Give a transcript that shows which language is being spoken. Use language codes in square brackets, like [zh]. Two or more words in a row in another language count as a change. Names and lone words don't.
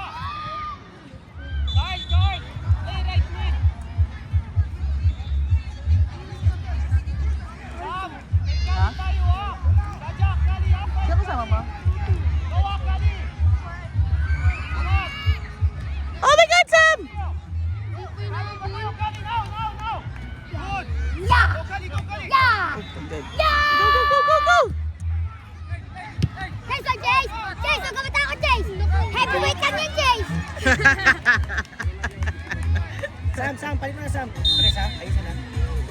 [en] Guard, guard! Hey, right mid! Sam! Ha? [tl] Tayo, ha? Kajak, kali, ha? Siya kasama mo? Gawa, kali! Angat! [en] Oh my God, Sam! Kali, now! Good! Yeah! Go, kali, go, kali! Yeah! Good. Yeah! Go, go, go, go, go! Chase, oh, Chase! Chase, [tl] huwag ka matakot, Chase! Heavyweight ka niyan, Chase! Sam, palit mo na, Sam. Press, ha? Ayusin na.